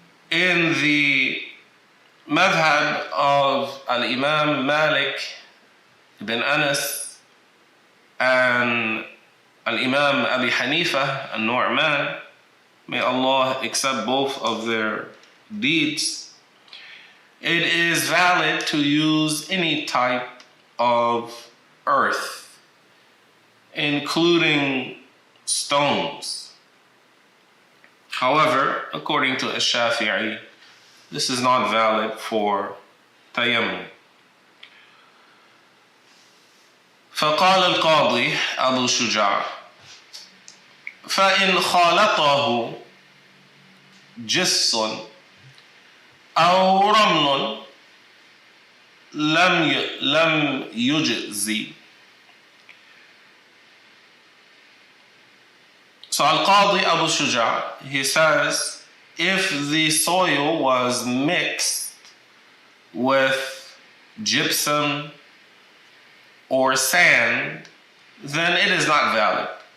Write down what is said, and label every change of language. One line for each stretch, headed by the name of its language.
English: In the madhab of al-Imam Malik ibn Anas and al-Imam Abi Hanifa al-Nu'man, may Allah accept both of their deeds, it is valid to use any type of earth, including stones. However, according to Ash-Shafi'i, this is not valid for tayammum.
Arabic: فقال القاضي أبو شجاع فإن خالطه جس أو رمل لم يجزي.
English: So Al-Qadi Abu Shuja, he says, if the soil was mixed with gypsum or sand, then it is not valid.